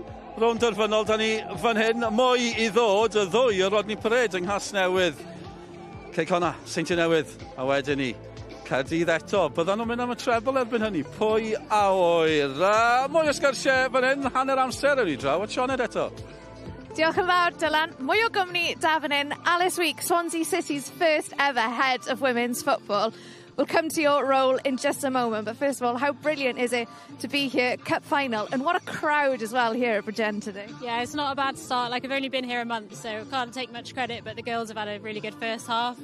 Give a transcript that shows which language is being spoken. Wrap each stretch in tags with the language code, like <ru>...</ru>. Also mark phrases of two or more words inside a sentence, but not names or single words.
<cy>Rownd derfynol, da ni fan hyn. Mwy i ddod, y ddwy o Rodney Parade yng Nghas Newydd. Ceicona, Seintiau Newydd, a wedyn ni. Caerdydd eto, byddan nhw'n mynd am y trebl erbyn hynny. Pwy a oer. Mwy o sgyrsiau fan hyn, hanner amser yn ei draw, a Sioned eto. Diolch yn fawr, Dylan. Mwy o gwmni da fan hyn.</cy> <en>Alice Week, Swansea City's first ever head of women's football. We'll come to your role in just a moment, but first of all, how brilliant is it to be here, cup final, and what a crowd as well here at Bridgend today. Yeah, it's not a bad start. Like, I've only been here a month, so can't take much credit, but the girls have had a really good first half.</en>